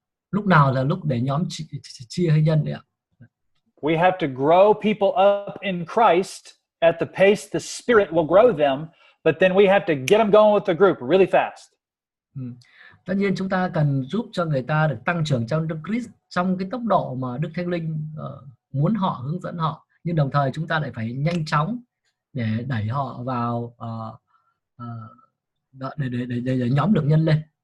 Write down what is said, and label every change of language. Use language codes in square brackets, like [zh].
[vi] Lúc nào là lúc để nhóm chia hay nhân đấy ạ? [en] We have to grow people up in Christ at the pace the Spirit will grow them, but then we have to get them going with the group really fast. [vi] Tất nhiên chúng ta cần giúp cho người ta được tăng trưởng trong Đức Christ trong cái tốc độ mà Đức Thánh Linh muốn họ, hướng dẫn họ, nhưng đồng thời chúng ta lại phải nhanh chóng để đẩy họ vào để nhóm được nhân lên.